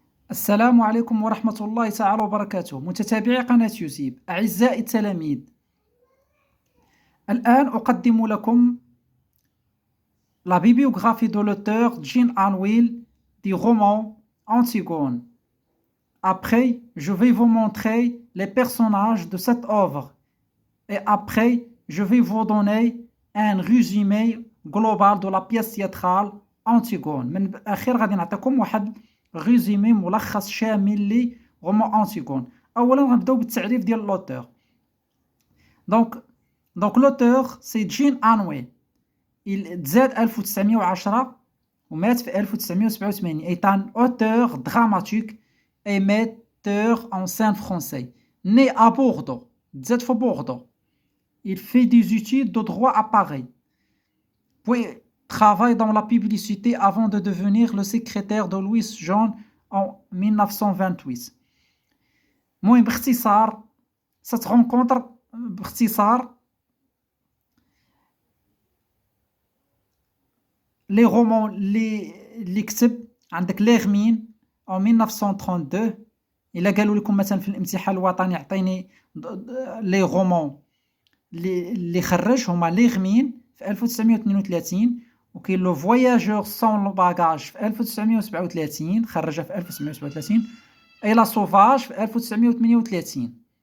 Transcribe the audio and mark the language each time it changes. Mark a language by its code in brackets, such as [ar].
[ar] السلام عليكم ورحمة الله تعالى وبركاته. متتابعي قناة يوسيب، أعزائي التلاميذ، الآن أقدم لكم [fr] la bibliographie de l'auteur Jean Anouilh du roman Antigone. Après, je vais vous montrer les personnages de cette œuvre et après, je vais vous donner un résumé global de la pièce théâtrale Antigone. [ar] من الأخير غادي نعطيكم واحد ريزومي ملخص شامل لي رومان أنتيغون. أولا غنبداو بالتعريف ديال لوتور. دونك لوتور سي جين أنوي. تزاد 1910 ومات في 1987. [fr] est un auteur dramatique et metteur en scène français. Né à Bordeaux. [ar] تزاد في Bordeaux. [fr] Il fait des études de droit à Paris. Puis travaille dans la publicité avant de devenir le secrétaire de Louis John en 1928. [ar] المهم باختصار [fr] cette rencontre [ar] باختصار لي رومون اللي كتب عندك ليغمين en 1932. الا قالوا لكم مثلا في الامتحان الوطني عطيني لي رومون اللي خرج هما ليغمين في 1932 وكاين لو فواياجور سون لو باغاج في 1937 خرجها في 1937 اي لا سوفاج في 1938.